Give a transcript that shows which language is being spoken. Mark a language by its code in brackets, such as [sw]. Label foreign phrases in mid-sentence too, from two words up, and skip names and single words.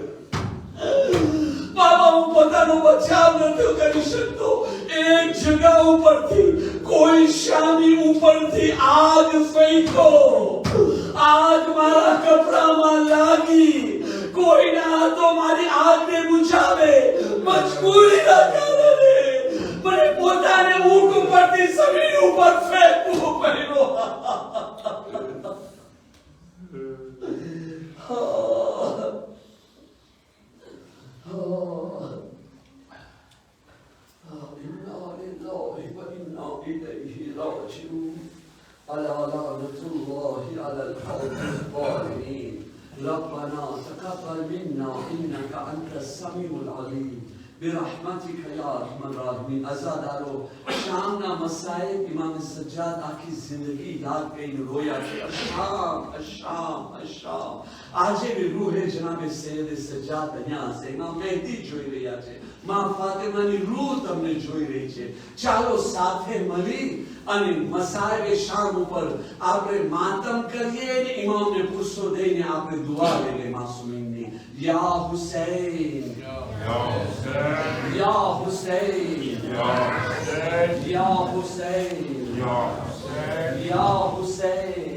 [gu] બાબા હું પોતાનો બચાવ નતો કરી શકતો એક જગ્યા ઉપરથી કોઈ શામી ઉપરથી આગ ફેંકો આગ મારા કપડામાં લાગી કોઈના હાથો મારી આગને બુઝાવે મજબૂરીના કારણે મને પોતાને ઊંટ ઉપરથી જમીન ઉપર ફેંકવું પડ્યું [ar] ألا لعنة الله على القوم الظالمين ربنا تقبل منا إنك أنت السميع العليم برحمتك يا أرحم الراحمين [gu] અઝાદારો શામના મસાઇબ ઇમામ સજ્જાદ આખી જિંદગી યાદ કઈ રોયા કે અશામ અશામ અશામ આજે ભી રૂહે જનાબે सैयद सज्जाद અહીંયા છે ઇમામ મહેદી જોઈ રહ્યા છે માં ફાતિમાની રૂહ તમને જોઈ રહી છે ચાલો સાથે મળી અને મસાઇબે શામ ઉપર આપણે માતમ કરીએ ને ઇમામને પુસ્તો દઈને આપણે દુઆ લઈએ માસૂમીનની યા હુસૈન યા હુસૈન યા હુસૈન યા હુસૈન યા હુસૈન યા હુસૈન